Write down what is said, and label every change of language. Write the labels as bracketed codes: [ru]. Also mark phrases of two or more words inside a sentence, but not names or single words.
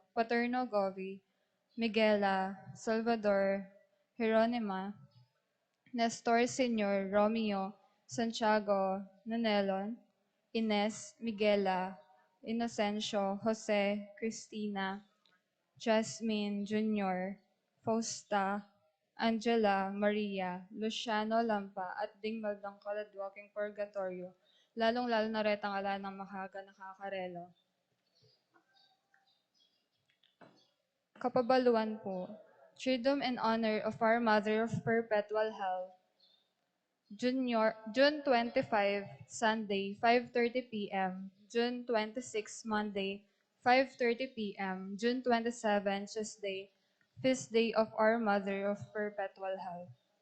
[pam] Paterno Govi, Miguela, Salvador, Jeronima, Nestor Sr., Romeo, Santiago, Nanelon, Ines, Miguela, Inocencio, Jose, Cristina, Jasmine Jr., Fausta, Angela, Maria, Luciano Lampa, at Dingmal ng Kaladwaking Purgatorio, lalong-lalo na retang ala ng Mahaga Nakakarelo. Kapabaluan po, [en] Triduum in honor of our Mother of Perpetual Health, June 25, Sunday, 5:30 p.m. June 26, Monday, 5:30 p.m. June 27, Tuesday, Feast Day of Our Mother of Perpetual Health.